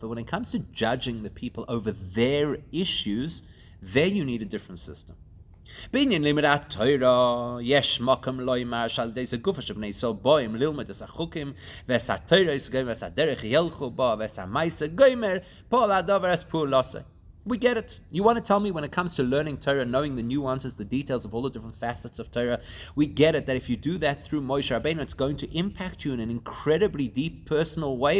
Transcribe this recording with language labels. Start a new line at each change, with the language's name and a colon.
English: But when it comes to judging the people over their issues, there you need a different system.
Hebrew: בעניין לימוד התורה יש מקום לומר שעל ידי גופו של בני ישראל באים ללמוד את החוקים ואת התורה ואת הדרך ילכו בה ואת המעשה גומר כל הדבר אז פעולתו.
English: We get it. You want to tell me when it comes to learning Torah, knowing the nuances, the details of all the different facets of Torah, we get it that if you do that through Moshe Rabbeinu, it's going to impact you in an incredibly deep, personal way.